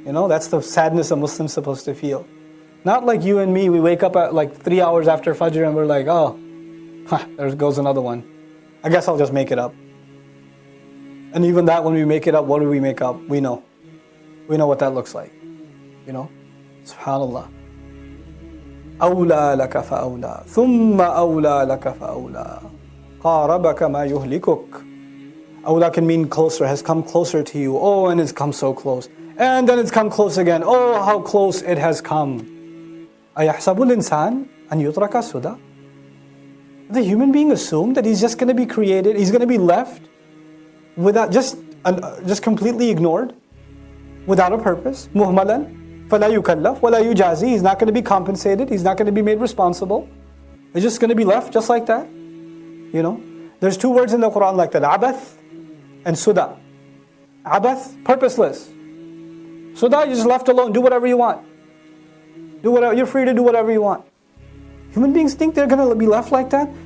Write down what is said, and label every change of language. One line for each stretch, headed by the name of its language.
English: That's the sadness a Muslim's supposed to feel. Not like you and me, we wake up at like 3 hours after Fajr and we're like, oh, there goes another one. I guess I'll just make it up. And even that, when we make it up, what do we make up? We know. We know what that looks like. You know? Subhanallah.
Arabic: أولى لك فأولى ثم أولى لك فأولى قاربك ما يهلكك.
English: Awla can mean closer, has come closer to you. Oh, and it's come so close. And then it's come close again. Oh, how close it has come.
Arabic: أيحسب الإنسان أن يترك سدى.
English: The human being assumed that he's just going to be created, he's going to be left without, just completely ignored, without a purpose.
Arabic: مهملا فلا يكلف ولا يجازي.
English: He's not going to be compensated, he's not going to be made responsible. He's just going to be left just like that. You know, there's two words in the Quran like that, abath and suda. Abath, purposeless. Suda, you're just left alone, do whatever you want. Do whatever, you're free to do whatever you want. Human beings think they're going to be left like that.